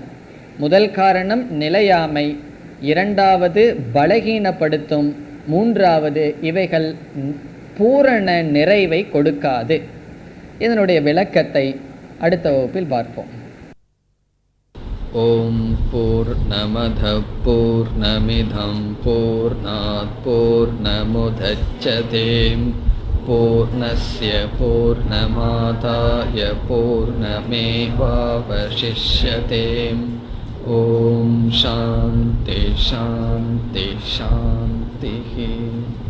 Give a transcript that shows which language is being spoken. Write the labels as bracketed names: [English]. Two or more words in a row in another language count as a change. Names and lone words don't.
[Tamil] முதல் காரணம் நிலையாமை, இரண்டாவது பலகீனப்படுத்தும், மூன்றாவது இவைகள் பூரண நிறைவை கொடுக்காது. இதனுடைய விளக்கத்தை அடுத்த வகுப்பில் பார்ப்போம். [Sanskrit] ॐ पूर्णमदः पूर्णमिदं पूर्णात् पूर्णमुदच्यते पूर्णस्य पूर्णमादाय पूर्णमेवावशिष्यते. ॐ शान्तिः शान्तिः शान्तिः.